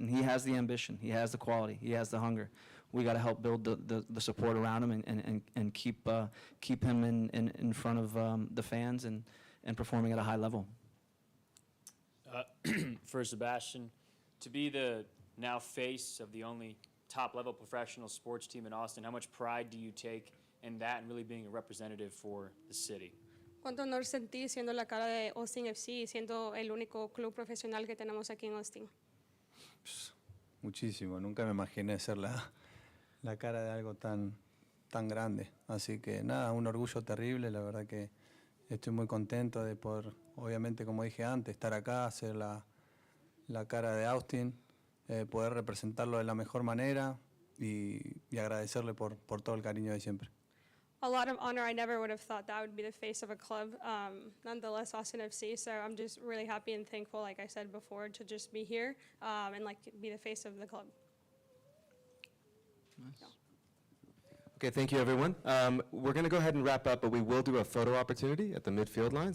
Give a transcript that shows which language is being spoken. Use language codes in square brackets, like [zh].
[en] And he has the ambition, he has the quality, he has the hunger. We got to help build the support around him and keep him in front of the fans and performing at a high level. For Sebastián, to be the now face of the only top-level professional sports team in Austin, how much pride do you take in that and really being a representative for the city? [es] ¿Cuánto honor sentí siendo la cara de Austin FC y siendo el único club profesional que tenemos aquí en Austin? Muchísimo, nunca me imaginé ser la cara de algo tan grande. Así que nada, un orgullo terrible, la verdad que estoy muy contento de poder, obviamente como dije antes, estar acá, ser la cara de Austin, poder representarlo de la mejor manera y agradecerle por todo el cariño de siempre. [en] A lot of honor. I never would have thought that would be the face of a club. Nonetheless, Austin FC. So I'm just really happy and thankful, like I said before, to just be here and be the face of the club. Nice. Okay, thank you, everyone. We're going to go ahead and wrap up, but we will do a photo opportunity at the midfield line.